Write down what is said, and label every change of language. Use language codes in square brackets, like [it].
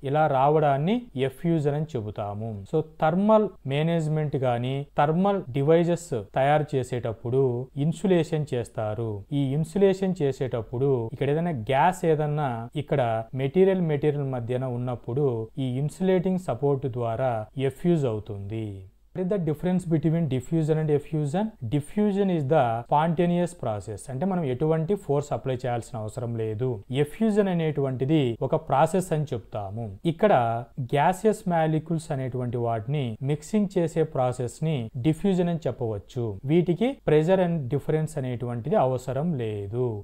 [te] ఇలా రావడాన్ని ఎఫ్యూజన్ అని చెబుతాము. సో థర్మల్ మేనేజ్మెంట్ గాని థర్మల్ డివైజెస్ తయారు చేసేటప్పుడు ఇన్సులేషన్ చేస్తారు. ఈ ఇన్సులేషన్ చేసేటప్పుడు ఇక్కడ ఏదైనా గ్యాస్ ఏదన్నా ఇక్కడ మెటీరియల్ మధ్యన ఉన్నప్పుడు ఈ ఇన్సులేటింగ్ సపోర్ట్ ద్వారా ఎఫ్యూజ్ అవుతుంది. [en] What is the difference between diffusion and effusion? Diffusion is the spontaneous process. [te] అంటే మనం ఎటువంటి ఫోర్స్ అప్లై చేయాల్సిన అవసరం లేదు. ఎఫ్యూజన్ అనేటువంటిది ఒక ప్రాసెస్ అని చెప్తాము. ఇక్కడ గ్యాసియస్ మాలిక్యూల్స్ అనేటువంటి వాటిని మిక్సింగ్ చేసే ప్రాసెస్ ని డిఫ్యూజన్ అని చెప్పవచ్చు. వీటికి ప్రెజర్ అండ్ డిఫరెన్స్ అనేటువంటిది అవసరం లేదు.